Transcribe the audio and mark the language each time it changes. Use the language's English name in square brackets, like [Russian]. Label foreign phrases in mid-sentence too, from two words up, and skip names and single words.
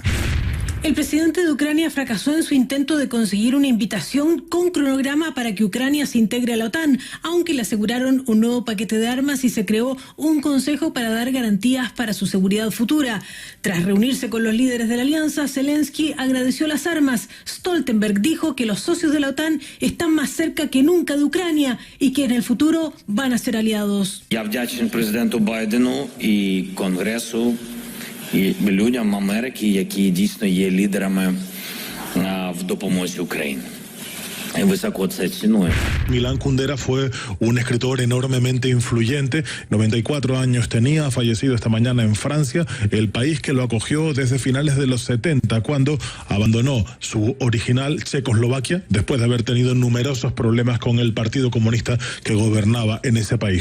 [Spanish] El presidente de Ucrania fracasó en su intento de conseguir una invitación con cronograma para que Ucrania se integre a la OTAN, aunque le aseguraron un nuevo paquete de armas y se creó un consejo para dar garantías para su seguridad futura. Tras reunirse con los líderes de la alianza, Zelensky agradeció las armas. Stoltenberg dijo que los socios de la OTAN están más cerca que nunca de Ucrania y que en el futuro van a ser aliados. [Ukrainian] Я вдячний президенту Байдену і Конгресу, і людям Америки, які дійсно є лідерами в допомозі Україні. [Spanish] Milán Kundera fue un escritor enormemente influyente, 94 años tenía, fallecido esta mañana en Francia, el país que lo acogió desde finales de los 70, cuando abandonó su original Checoslovaquia, después de haber tenido numerosos problemas con el Partido Comunista que gobernaba en ese país.